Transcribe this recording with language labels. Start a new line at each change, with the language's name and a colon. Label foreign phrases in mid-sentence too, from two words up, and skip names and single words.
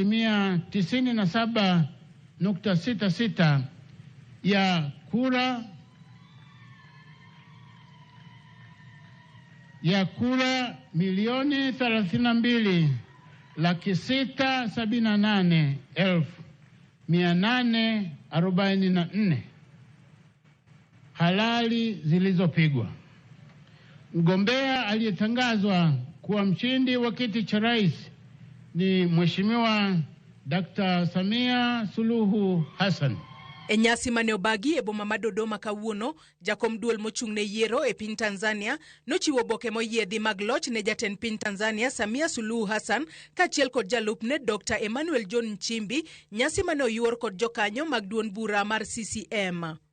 Swahili: 97.66% ya kura milioni 32,678,844 halali zilizopigwa. Mgombea aliyetangazwa kuwa mshindi wa kiti cha rais ni Mheshimiwa Dr. Samia Suluhu Hassan.
Luo (Kenya and Tanzania): E nyasi mane obagi e boma ma Dodoma kawuono, jakom duol mochung' ne yiero e piny Tanzania nochiwo boke moyiedhi mag loch ne jatend piny Tanzania Samia Suluhu Hassan kaachiel kod jalupne Dr. Emmanuel John Nchimbi, nyasi mane oyuor kod jokanyo mag duond bura mar CCM.